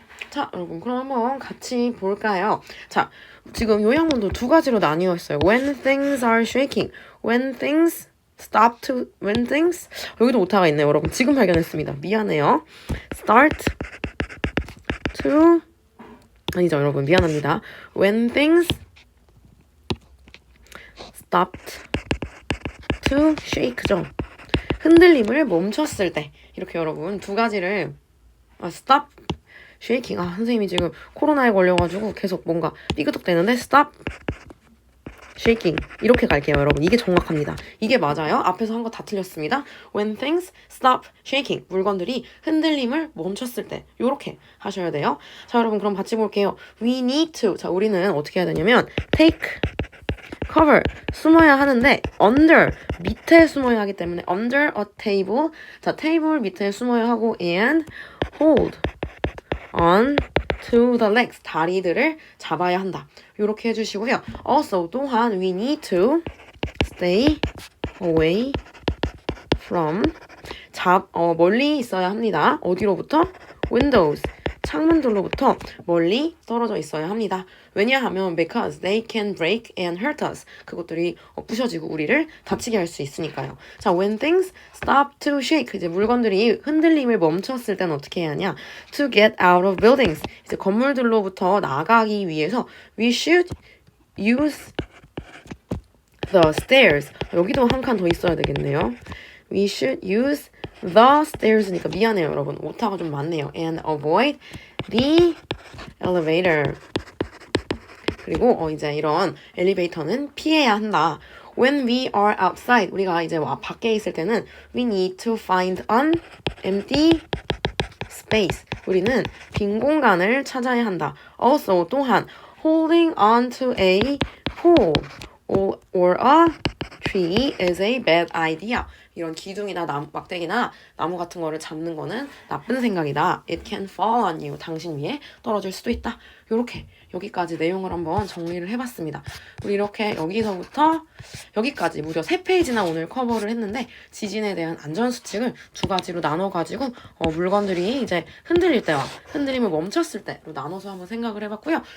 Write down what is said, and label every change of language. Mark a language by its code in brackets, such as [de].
[ko] 자, 여러분 그럼 한번 같이 볼까요? 자, 지금 요약문도 두 가지로 나뉘어 있어요. [en] When things are shaking. When things stop to when things [ko] 여기도 오타가 있네요. 여러분 지금 발견했습니다. 미안해요. [en] Start to [ko] 아니죠 여러분 미안합니다. [en] When things stopped to shake죠. [ko] 흔들림을 멈췄을 때 이렇게 여러분 두 가지를 [en] stop shaking [ko] 선생님이 지금 코로나에 걸려가지고 계속 뭔가 삐그덕대는데 stop shaking 이렇게 갈게요 여러분. 이게 정확합니다. 이게 맞아요. 앞에서 한 거 다 틀렸습니다. [en] When things stop shaking [ko] 물건들이 흔들림을 멈췄을 때 이렇게 하셔야 돼요. 자 여러분 그럼 같이 볼게요. [en] We need to [ko] 자 우리는 어떻게 해야 되냐면 [en] take cover [ko] 숨어야 하는데 under 밑에 숨어야 하기 때문에 [en] under a table [ko] 자 테이블 밑에 숨어야 하고 [en] and hold on to the legs [ko] 다리들을 잡아야 한다. 이렇게 해주시고요. [en] Also [ko] 또한 [en] we need to stay away from [ko] 멀리 있어야 합니다. 어디로부터? windows 창문들로부터 멀리 떨어져 있어야 합니다. 왜냐하면 [en] because they can break and hurt us. [ko] 그것들이 부셔지고 우리를 다치게 할 수 있으니까요. [en] 자, when things stop to shake. [ko] 이제 물건들이 흔들림을 멈췄을 때는 어떻게 해야 하냐? [en] To get out of buildings. [ko] 이제 건물들로부터 나가기 위해서 [en] we should use the stairs. [ko] 여기도 한 칸 더 있어야 되겠네요. [en] We should use the stairs니까 [ko] 미안해요 여러분. 오타가 좀 많네요. [en] And avoid the elevator. [ko] 그리고 이제 이런 엘리베이터는 피해야 한다. [en] When we are outside, [ko] 우리가 이제 밖에 있을 때는 [en] we need to find an empty space. [ko] 우리는 빈 공간을 찾아야 한다. [en] Also [ko] 또한 [en] holding on to a pole or a tree is a bad idea. [ko] 이런 기둥이나 막대기나 나무 같은 거를 잡는 거는 나쁜 생각이다. [en] It can fall on you. [ko] 당신 위에 떨어질 수도 있다. 요렇게 여기까지 내용을 한번 정리를 해봤습니다. 우리 이렇게 여기서부터 여기까지 무려 3페이지나 오늘 커버를 했는데 지진에 대한 안전수칙을 2가지로 나눠가지고 물건들이 이제 흔들릴 때와 흔들림을 멈췄을 때로 나눠서 한번 생각을 해봤고요.